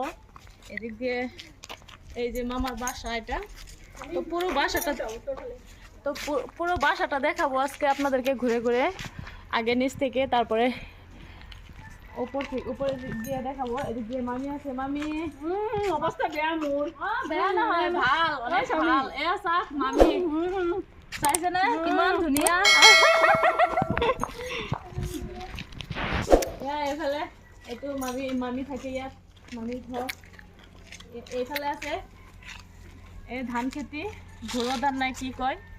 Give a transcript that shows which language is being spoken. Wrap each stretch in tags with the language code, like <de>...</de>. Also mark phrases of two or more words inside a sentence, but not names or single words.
<bn>এদিক দিয়ে এই যে মামার বাসা, এটা তো পুরো বাসাটা দেখাবো আজকে আপনাদেরকে ঘুরে ঘুরে, আগে নিচ থেকে, তারপরে উপরে দিয়ে দেখাবো। এদিক দিয়ে মামি আছে। মামি</bn> <as>অবস্থা বেয়া মোর। বেয়া না হয়, ভাল,</as> <bn>অনেক ভাল।</bn> <as>এ চাক মামি চাইছে না কিমান ধুনীয়া। এইফালে এইটো মামি থাকে ইয়াত, মামীৰ ঘৰ। এইফালে আছে এই ধান খেতি, ঘৰুৱা ধান নাই কি কয়।</as>